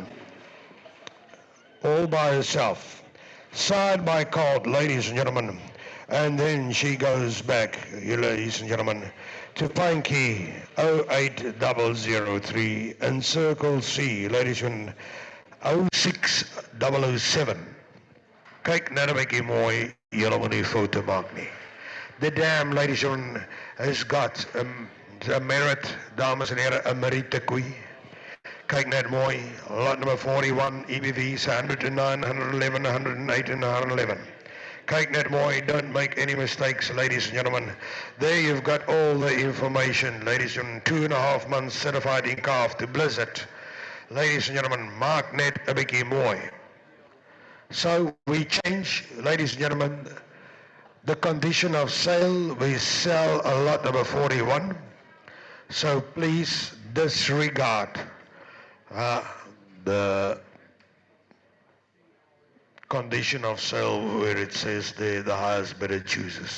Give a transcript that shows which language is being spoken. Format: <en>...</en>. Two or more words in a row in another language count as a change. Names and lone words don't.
<en>All by herself. Side by Colt, ladies and gentlemen. And then she goes back, you ladies and gentlemen, to Panky 08003 and Circle C, ladies and 06007.</en> <af>Kyk na 'n bietjie mooi, julle moet die foto maak nie.</af> <en>The dam, ladies and gentlemen, has got a merit,</en> <af>dames en heren, 'n Merite koei. Kyk net mooi,</af> <en>lot number 41, EBV's 109, 111, 108 and 111.</en> <af>Kyk net mooi,</af> <en>don't make any mistakes, ladies and gentlemen. There you've got all the information, ladies and gentlemen. 2.5 months certified in calf to blizzard. Ladies and gentlemen,</en> <af>maak net 'n bietjie mooi.</af> <en>So we change, ladies and gentlemen, the condition of sale. We sell a lot number 41. So please disregard the condition of sale where it says the highest bidder chooses.</en>